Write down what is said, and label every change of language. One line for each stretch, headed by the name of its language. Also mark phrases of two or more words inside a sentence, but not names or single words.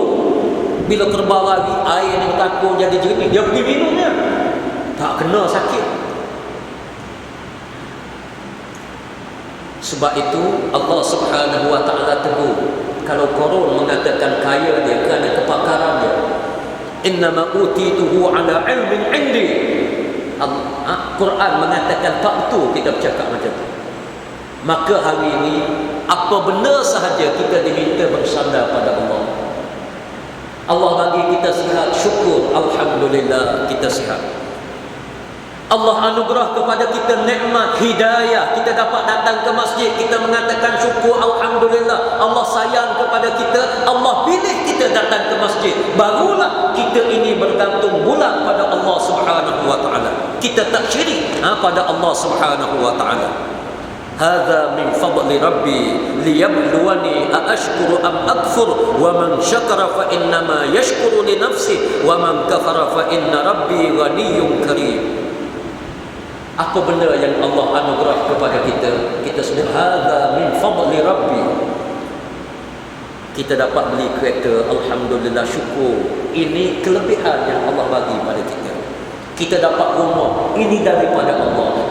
Malay: Bila kerbau lagi, air yang takut jadi jernih, dia pergi minumnya. Tak kena sakit. Sebab itu Allah
Arabic: سبحانه و تعالى
Malay: tegur. Kalau Qarun mengatakan kaya dia kerana kepakaran dia,
Arabic: إنما أوتيته على علم عندي.
Malay: Quran mengatakan tak betul kita bercakap macam tu. Maka hari ini apa benda sahaja kita diminta bersandar pada Allah. Allah bagi kita sihat, syukur, alhamdulillah kita sihat. Allah anugerah kepada kita nikmat hidayah, kita dapat datang ke masjid, kita mengatakan syukur, alhamdulillah. Allah sayang kepada kita, Allah pilih kita datang ke masjid. Barulah kita ini bergantung bulat pada Allah
Arabic: سبحانه و تعالى.
Malay: Kita tak syirik pada Allah
Arabic: سبحانه و تعالى. هذا من فضل ربي ليبلوني أأشكر أم أكفر و من شكر فإنما يشكر لنفسه و من كفر فإن ربي غني كريم.
Malay: Apa benda yang Allah anugerah kepada kita, kita sebut
Arabic: هذا من فضل ربي.
Malay: Kita dapat beli kereta, alhamdulillah, syukur. Ini kelebihan yang Allah bagi pada kita. Kita dapat rumah, ini daripada Allah.